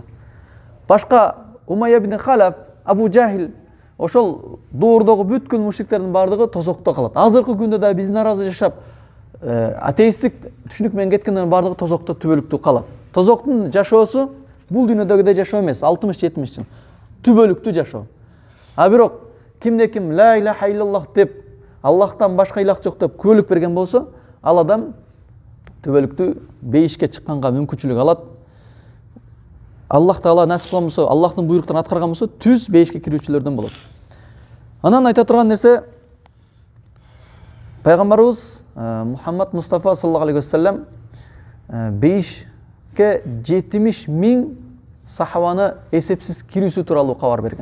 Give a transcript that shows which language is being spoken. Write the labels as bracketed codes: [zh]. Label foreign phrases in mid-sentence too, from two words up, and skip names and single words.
[ky] Башка Умайя ибн Халаф, Абу Жахил, ошол доордогу бүткүл мушриктердин бардыгы тозокто калат. Азыркы күндө да биз наразы жашап, атеисттик түшүнүк менен кеткендердин бардыгы тозокто түбөлүктүү калат. Тозоктун жашоосу бул дүйнөдөгүдөй жашоо эмес, 60-70 жыл. Түбөлүктүү жашоо. А бирок кимде ким [ar] لا إله إلا الله [ky] деп, Аллахтан башка илах жок деп күбөлүк берген болсо, ал адам түбөлүктүү бейишке чыкканга мүмкүнчүлүк алат. Аллах Таала насип кылган болсо, Аллахтын буйруктарын аткарган болсо, түз бейишке кирүүчүлөрдөн болот. Анан айта турган нерсе, пайгамбарыбыз Мухаммад Мустафа [ar] صلى الله عليه وسلم [ky] бейишке 70 000 сахабаны эсепсиз кирүүсү тууралуу кабар берген.